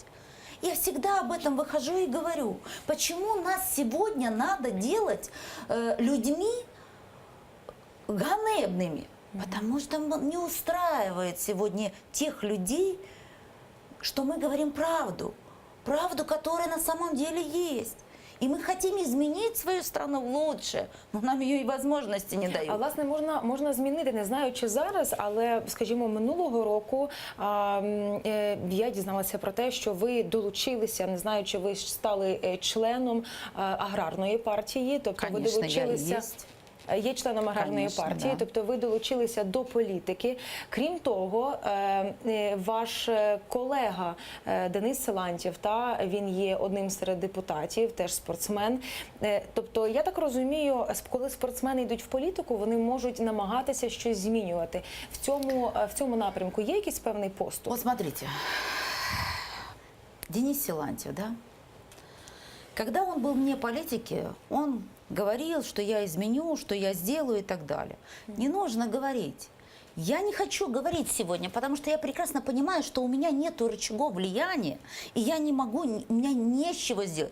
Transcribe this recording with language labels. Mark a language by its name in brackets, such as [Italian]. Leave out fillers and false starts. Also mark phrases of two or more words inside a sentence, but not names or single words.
[Russian] Я всегда об этом выхожу и говорю, почему нас сегодня надо делать людьми ганебными? Потому что не устраивает сегодня тех людей, что мы говорим правду. Правду, которая на самом деле есть. [Ukrainian] І ми хочемо змінити свою країну [Russian] в лучше, [Ukrainian] але нам її можливості не дають. А власне можна змінити, не знаю чи зараз, але, скажімо, минулого року я дізналася про те, що ви долучилися, не знаю, чи ви стали членом аграрної партії, тобто ви долучилися. Є членом аграрної партії, тобто ви долучилися до політики. Крім того, ваш колега Денис Силантьєв, він є одним серед депутатів, теж спортсмен. Тобто, я так розумію, коли спортсмени йдуть в політику, вони можуть намагатися щось змінювати. В цьому напрямку є якийсь певний поступ? [Russian] Вот смотрите, Денис Силантьев, да? Когда он был вне политики, он говорил, что я изменю, что я сделаю и так далее. Не нужно говорить. Я не хочу говорить сегодня, потому что я прекрасно понимаю, что у меня нет рычагов влияния, и я не могу, у меня не с чего сделать.